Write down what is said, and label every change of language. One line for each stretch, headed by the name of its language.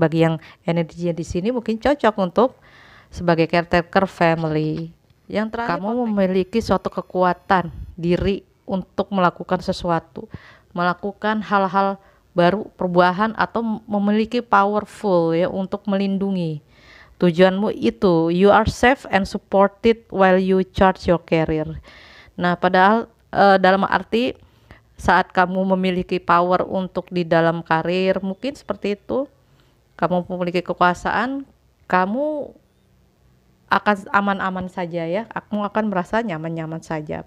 Indonesian: Bagi yang energinya di sini mungkin cocok untuk sebagai caretaker family. Yang terakhir, kamu memiliki suatu kekuatan diri untuk melakukan sesuatu, melakukan hal-hal baru, perubahan, atau memiliki powerful ya untuk melindungi tujuanmu itu.
English: You are safe and supported while you charge your career.
Indonesian: Nah, padahal dalam arti saat kamu memiliki power untuk di dalam karir, mungkin seperti itu, kamu memiliki kekuasaan, kamu akan aman-aman saja ya, kamu akan merasa nyaman-nyaman saja.